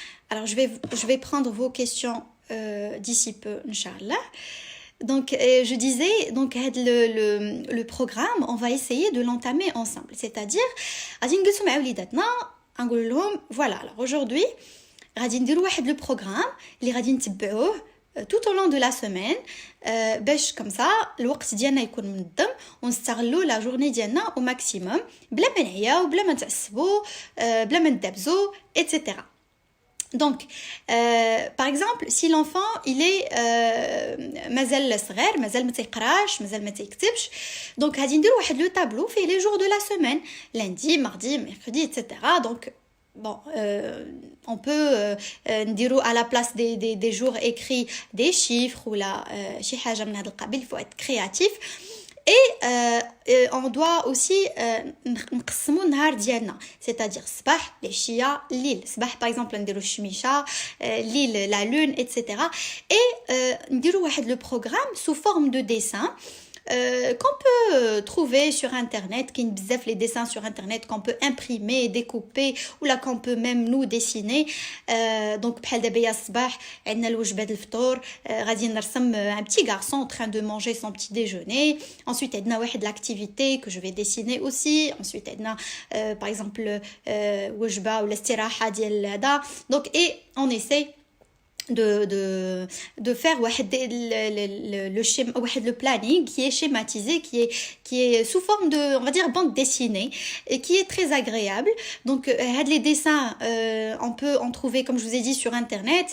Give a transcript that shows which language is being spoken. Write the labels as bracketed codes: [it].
[fr] Alors je vais prendre vos questions d'ici peu, Inch'Allah. Donc je disais, donc le programme, on va essayer de l'entamer ensemble. [ar] C'est-à-dire, voilà, alors aujourd'hui, غادي نديروا واحد le programme اللي غادي نتبعوه [fr] tout au long de la semaine [ar] باش comme ça الوقت ديالنا يكون منظم ونستغلوا لا جورني ديالنا [fr] au maximum [ar] بلا ما نعياو بلا ما نتعصبوا بلا ما ندبزوا etc. [fr] Donc par exemple si l'enfant il est [ar] مازال صغير مازال ما تيقراش مازال ما تيكتبش [fr] donc [ar] غادي نديروا واحد [fr] لو تابلو فيه les jours de la semaine lundi mardi mercredi etc. donc bon, on peut dire à la place des jours écrits des chiffres ou là, il faut être créatif. Et on doit aussi [ar] نقسموا النهار ديالنا, c'est-à-dire صباح العشيه الليل. صباح [fr] par exemple [ar] نديروا الشميشه, الليل la lune etc. [fr] Et نديروا واحد le programme sous forme de dessin qu'on peut trouver sur internet, qui bzaf les dessins sur internet qu'on peut imprimer, découper ou là qu'on peut même nous dessiner. [ar] Donc بحال دابا يا الصباح عندنا الوجبات الفطور, غادي نرسم [fr] un petit garçon en train de manger son petit déjeuner. Ensuite [ar] عندنا واحد [fr] l'activité que je vais dessiner aussi. [ar] Ensuite عندنا [fr] par exemple [ar] وجبه ولا استراحه ديال هذا. [fr] Donc et on essaie de faire le planning qui est schématisé, qui est sous forme de, on va dire, bande dessinée, et qui est très agréable. Donc les dessins on peut en trouver, comme je vous ai dit, sur internet.